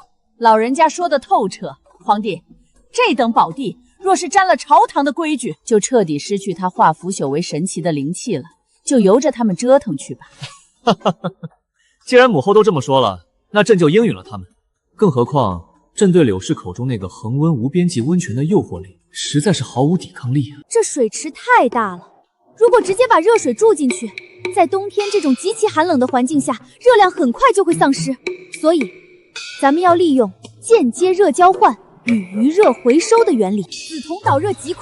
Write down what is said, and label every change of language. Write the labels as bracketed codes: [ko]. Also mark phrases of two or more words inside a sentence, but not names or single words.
[zh] 老人家說的透徹，皇帝，這等寶地若是沾了朝堂的規矩，就徹底失去他化腐朽為神奇的靈氣了。就由着他們折騰去吧。既然母後都這麼說了，那朕就應允了他們。更何況，朕對柳氏口中那個恆溫無邊際溫泉的誘惑力，實在是毫無抵抗力啊！這水池太大了，如果直接把熱水注進去，在冬天這種極其寒冷的環境下，熱量很快就會喪失。所以，咱們要利用間接熱交換與餘熱回收的原理，紫銅導熱極快。